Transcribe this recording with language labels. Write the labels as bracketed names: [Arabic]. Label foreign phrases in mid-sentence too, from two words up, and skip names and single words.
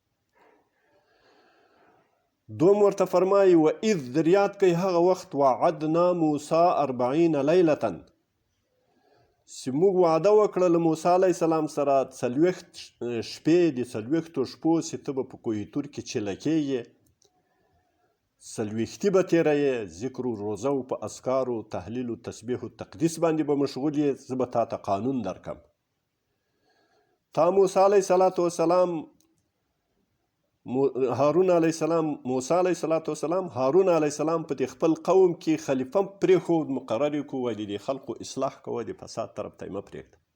[Pashto] دوم ورته فرمایي وإذ در یاد کوي هغه وخت [Arabic] وعدنا موسی 40 لیلة [Pashto] چې موږ وعده وکړه له موسی [Arabic] علیه السلام [Pashto] سره 40 شپې دي، 40 شپو چې ته به په کوه طور کې چیله کېږې، 40 به تېروې، ذکر و روزه و په اذکارو تحلیل و تسبیح و تقدیس باندې به مشغول یې. زه به تا ته قانون درکم. تا موسی [Arabic] علیه السلام [Pashto] هارون [Arabic] علیه السلام [Pashto] موسی [Arabic] علیه السلام [Pashto] هارون [Arabic] علیه السلام [Pashto] په دې خپل قوم کې خلیفه پرېښود، مقرر یې کړو، د دې خلقو اصلاح کوه، د فساد طرف ته یې مه پرېږده.